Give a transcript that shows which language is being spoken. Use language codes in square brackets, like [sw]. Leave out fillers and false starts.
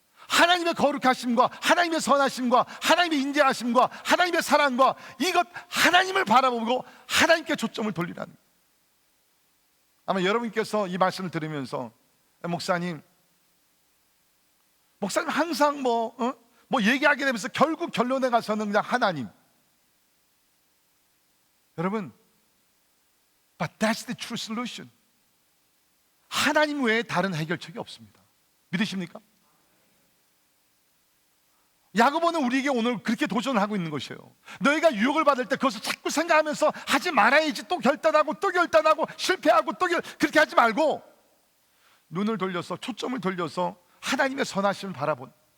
[ko] 하나님의 거룩하심과 하나님의 선하심과 하나님의 인자하심과 하나님의 사랑과 이것 하나님을 바라보고 하나님께 초점을 돌리라는 거예요. 아마 여러분께서 이 말씀을 들으면서 목사님 항상 뭐 얘기하게 되면서 결국 결론에 가서는 그냥 하나님. 여러분, [en] but that's the true solution. [ko] 하나님 외에 다른 해결책이 없습니다. 믿으십니까? 야고보는 우리에게 오늘 그렇게 도전을 하고 있는 것이에요. 너희가 유혹을 받을 때 그것을 자꾸 생각하면서 하지 말아야지, 또 결단하고 실패하고 그렇게 하지 말고 눈을 돌려서, 초점을 돌려서 하나님의 선하심을 바라본,